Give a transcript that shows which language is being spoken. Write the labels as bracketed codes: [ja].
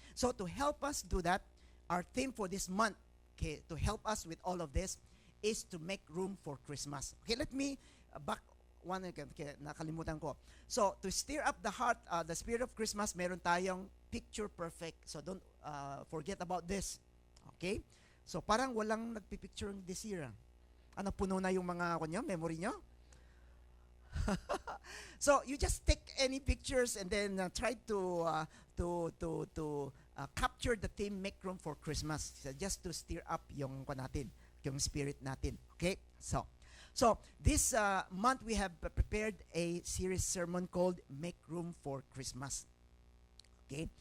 [en] So to help us do that, our theme for this month, okay, to help us with all of this, is to make room for Christmas. Okay, let me back one again. Okay, [tl] nakalimutan ko. [en] So to stir up the heart, the spirit of Christmas, [tl] meron tayong [en] picture perfect. So don't forget about this. Okay? So, [tl] parang walang nagpipicture [en] this year. [tl] Ano, puno na yung mga memory nyo? [en] So, you just take any pictures and then try to capture the theme, make room for Christmas. So, just to stir up [tl] yung natin, yung [en] spirit [tl] natin. [en] Okay? So this month we have prepared a series sermon called Make Room for Christmas. Okay?